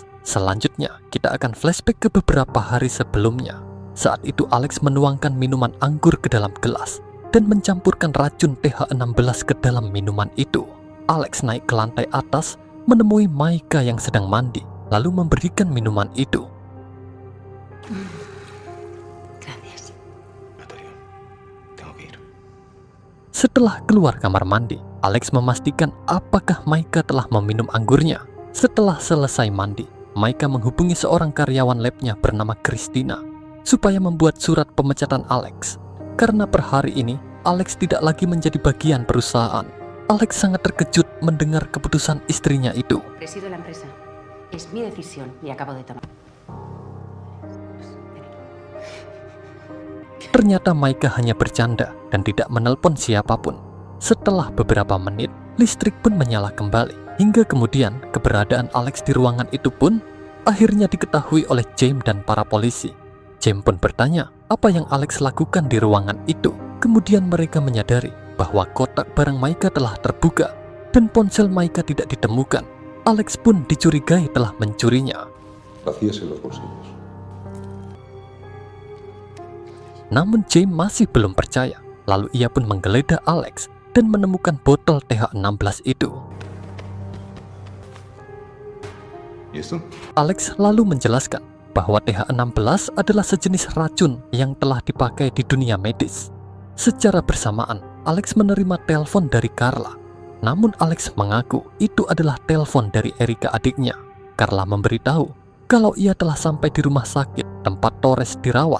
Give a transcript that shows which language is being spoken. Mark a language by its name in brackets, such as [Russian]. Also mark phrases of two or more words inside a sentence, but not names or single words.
[Indonesian] Selanjutnya, kita akan flashback ke beberapa hari sebelumnya. Saat itu Alex menuangkan minuman anggur ke dalam gelas dan mencampurkan racun TH16 ke dalam minuman itu. Alex naik ke lantai atas menemui Maika yang sedang mandi, lalu memberikan minuman itu. [Spanish] Gracias. Antonio, tengo que ir. [Indonesian] Setelah keluar kamar mandi, Alex memastikan apakah Maika telah meminum anggurnya. Setelah selesai mandi, Maika menghubungi seorang karyawan labnya bernama Christina supaya membuat surat pemecatan Alex. Karena per hari ini, Alex tidak lagi menjadi bagian perusahaan. Alex sangat terkejut mendengar keputusan istrinya itu. [Spanish] Presido la empresa. Es mi decisión y acabo de tomar. [Indonesian] Ternyata Maika hanya bercanda dan tidak menelpon siapapun. Setelah beberapa menit, listrik pun menyala kembali. Hingga kemudian, keberadaan Alex di ruangan itu pun akhirnya diketahui oleh James dan para polisi. James pun bertanya apa yang Alex lakukan di ruangan itu. Kemudian mereka menyadari bahwa kotak barang Maika telah terbuka dan ponsel Maika tidak ditemukan. Alex pun dicurigai telah mencurinya. [Spanish] Vacías en los bolsillos. [Indonesian] Namun James masih belum percaya. Lalu ia pun menggeledah Alex dan menemukan botol TH16 itu. [Spanish] ¿Y esto? [Indonesian] Alex lalu menjelaskan bahwa TH16 adalah sejenis racun yang telah dipakai di dunia medis. Secara bersamaan, Alex menerima telepon dari Carla. Namun Alex mengaku itu adalah telepon dari Erika adiknya. Carla memberitahu kalau ia telah sampai di rumah sakit tempat Torres dirawat.